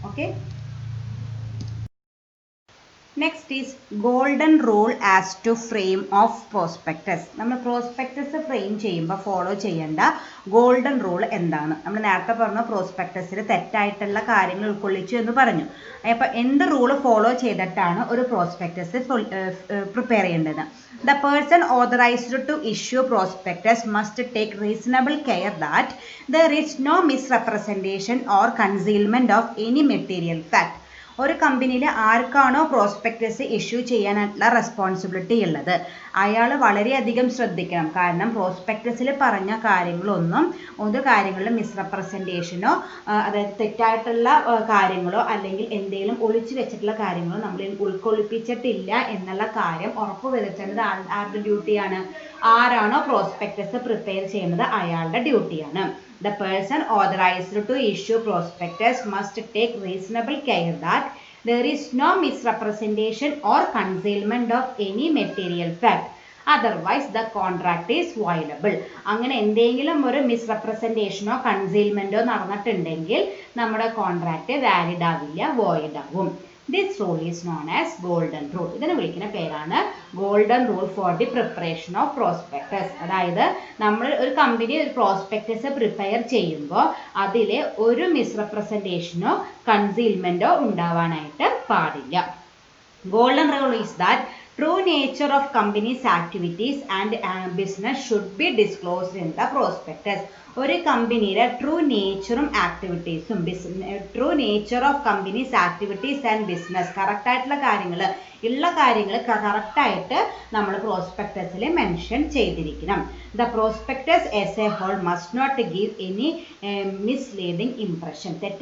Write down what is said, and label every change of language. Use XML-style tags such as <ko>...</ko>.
<en>Okay, next is golden rule as to frame of prospectus.</en> <ml>നമ്മൾ prospectus frame ചെയ്യുമ്പോൾ follow ചെയ്യേണ്ട golden rule എന്താണ്? നമ്മൾ നേരത്തെ പറഞ്ഞു പ്രോസ്പെക്ടസിൽ തെറ്റായിട്ടുള്ള കാര്യങ്ങൾ ഉൾക്കൊള്ളിച്ചു എന്ന് പറഞ്ഞു. അപ്പോൾ എന്ത് റൂൾ ഫോളോ ചെയ്തിട്ടാണ് ഒരു പ്രോസ്പെക്ടസ് പ്രിപ്പയർ ചെയ്യേണ്ടത്?</ml> <en>The person authorized to issue prospectus must take reasonable care that there is no misrepresentation or concealment of any material fact.</en> <ml>ഒരു കമ്പനിയിൽ ആർക്കാണോ പ്രോസ്പെക്ടസ് ഇഷ്യൂ ചെയ്യാനായിട്ടുള്ള റെസ്പോൺസിബിലിറ്റി ഉള്ളത് അയാൾ വളരെയധികം ശ്രദ്ധിക്കണം. കാരണം പ്രോസ്പെക്ടസിൽ പറഞ്ഞ കാര്യങ്ങളൊന്നും ഒരു കാര്യങ്ങളിലും മിസ്റെപ്രസെൻറ്റേഷനോ അതായത് തെറ്റായിട്ടുള്ള കാര്യങ്ങളോ അല്ലെങ്കിൽ എന്തെങ്കിലും ഒളിച്ചു വെച്ചിട്ടുള്ള കാര്യങ്ങളോ നമ്മൾ ഉൾക്കൊള്ളിപ്പിച്ചിട്ടില്ല എന്നുള്ള കാര്യം ഉറപ്പുവരുത്തേണ്ടത് ആരുടെ ഡ്യൂട്ടിയാണ്? ആരാണോ പ്രോസ്പെക്ടസ് പ്രിപ്പയർ ചെയ്യുന്നത് അയാളുടെ ഡ്യൂട്ടിയാണ്.</ml> <en>The person authorized to issue prospectus must take reasonable care that there is no misrepresentation or concealment of any material fact. Otherwise the contract is violable.</en> <ml>അങ്ങനെ എന്തെങ്കിലും ഒരു മിസ്റെപ്രസെൻറ്റേഷനോ കൺസീൽമെൻറ്റോ നടന്നിട്ടുണ്ടെങ്കിൽ നമ്മുടെ കോൺട്രാക്റ്റ് വാലിഡ് ആവില്ല, വോയിഡ് ആവും.</ml> <en>This rule is known as golden rule.</en> <ml>ഇതിനെ വിളിക്കുന്ന പേരാണ്</ml> <en>Golden rule for the preparation of prospectus.</en> <ml>അതായത് നമ്മൾ ഒരു കമ്പനി ഒരു പ്രോസ്പെക്ടസ് പ്രിപ്പയർ ചെയ്യുമ്പോൾ അതിൽ ഒരു മിസ്റെപ്രസെൻറ്റേഷനോ കൺസീൽമെൻറ്റോ ഉണ്ടാവാനായിട്ട് പാടില്ല.</ml> <en>Golden rule is that true nature of company's activities and business should be disclosed in the prospectus.</en> <ml>ഒരു കമ്പനിയുടെ ട്രൂ നേച്ചറും ആക്ടിവിറ്റീസും</ml> <en>true nature of companies activities and business</en> <ml>കറക്റ്റായിട്ടുള്ള കാര്യങ്ങൾ ഉള്ള കാര്യങ്ങൾ കറക്റ്റായിട്ട് നമ്മൾ പ്രോസ്പെക്ടസിൽ മെൻഷൻ ചെയ്തിരിക്കണം.</ml> <en>The prospectus as a whole must not give any misleading impression.</en>